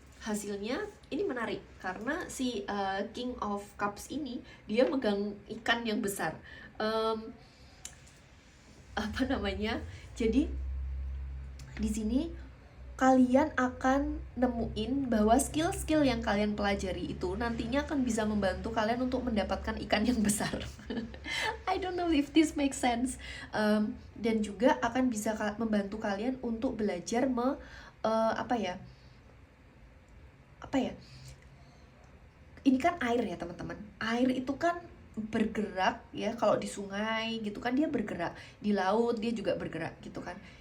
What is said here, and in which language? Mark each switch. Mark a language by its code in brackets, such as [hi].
[id] hasilnya ini menarik karena si King of Cups ini dia megang ikan yang besar. Apa namanya? Jadi di sini kalian akan nemuin bahwa skill-skill yang kalian pelajari itu nantinya akan bisa membantu kalian untuk mendapatkan ikan yang besar. [en] I don't know if this makes sense. [id] Dan juga akan bisa membantu kalian untuk belajar apa ya? Ini kan air ya teman-teman. Air itu kan bergerak ya, kalau di sungai gitu kan dia bergerak, di laut dia juga bergerak gitu kan.